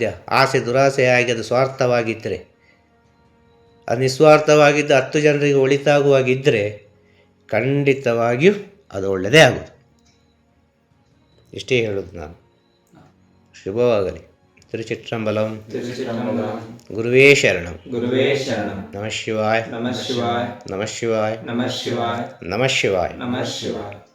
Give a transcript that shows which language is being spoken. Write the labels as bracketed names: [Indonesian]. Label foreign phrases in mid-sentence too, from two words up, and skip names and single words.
[Kannada] ಆಸೆ ದುರಾಸೆಯಾಗಿ ಅದು ಸ್ವಾರ್ಥವಾಗಿದ್ದರೆ, ಅದು ನಿಸ್ವಾರ್ಥವಾಗಿದ್ದು 10 ಜನರಿಗೆ ಒಳಿತಾಗುವಾಗಿದ್ದರೆ ಖಂಡಿತವಾಗಿಯೂ ಅದು ಒಳ್ಳೆಯದೇ ಆಗೋದು. ಇಷ್ಟೇ ಹೇಳೋದು ನಾನು. ಶುಭವಾಗಲಿ. ತಿರುಚಿಟ್ರಂಬಲಂ. ಗುರುವೇ ಶರಣಂ. [Sanskrit] ನಮಃ ಶಿವಾಯ. ನಮಃ ಶಿವಾಯ. ನಮಃ ಶಿವಾಯ. ನಮಃ ಶಿವಾಯ. ನಮಃ ಶಿವಾಯ.